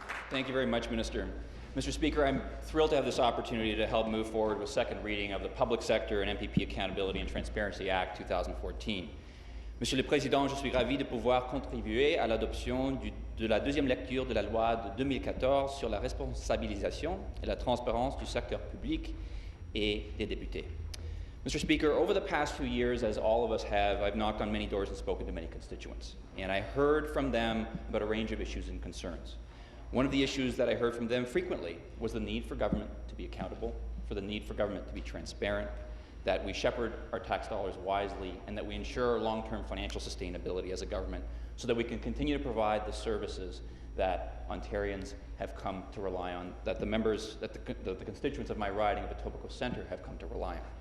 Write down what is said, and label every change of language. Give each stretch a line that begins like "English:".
English: Thank you very much, Minister. Mr. Speaker, I'm thrilled to have this opportunity to help move forward with second reading of the Public Sector and MPP Accountability and Transparency Act 2014.
French: Monsieur le Président, je suis ravi de pouvoir contribuer à l'adoption de la deuxième lecture de la loi de 2014 sur la responsabilisation et la transparence du secteur public et des députés.
English: Mr. Speaker, over the past few years, as all of us have, I've knocked on many doors and spoken to many constituents, and I heard from them about a range of issues and concerns. One of the issues that I heard from them frequently was the need for government to be accountable, for the need for government to be transparent, that we shepherd our tax dollars wisely, and that we ensure long-term financial sustainability as a government so that we can continue to provide the services that Ontarians have come to rely on, that the constituents of my riding of Etobicoke Centre have come to rely on.